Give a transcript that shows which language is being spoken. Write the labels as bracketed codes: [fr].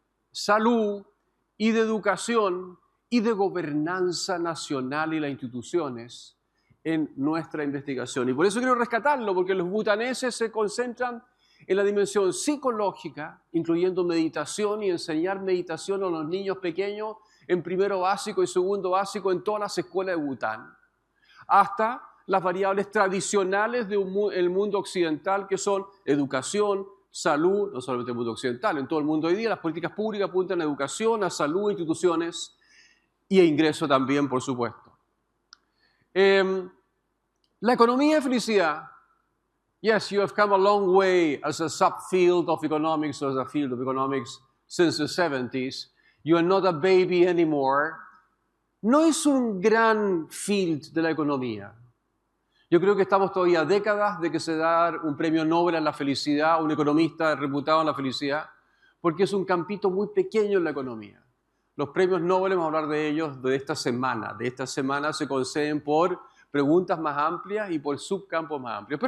[es] salud y de educación y de gobernanza nacional y las instituciones en nuestra investigación. Y por eso quiero rescatarlo, porque los butaneses se concentran en la dimensión psicológica, incluyendo meditación y enseñar meditación a los niños pequeños en primero básico y segundo básico en todas las escuelas de Bután, hasta las variables tradicionales del mundo occidental, que son educación, salud, no solamente en el mundo occidental, en todo el mundo hoy día las políticas públicas apuntan a educación, a salud, instituciones, y ingreso también, por supuesto. La economía de felicidad, [en] yes, you have come a long way as a subfield of economics or as a field of economics since the 70s. You are not a baby anymore. [es] No es un gran field de la economía. Yo creo que estamos todavía a décadas de que se da un premio Nobel a la felicidad, un economista reputado en la felicidad, porque es un campito muy pequeño en la economía. Los premios Nobel, vamos a hablar de ellos de esta semana. De esta semana se conceden por preguntas más amplias y por subcampos más amplios.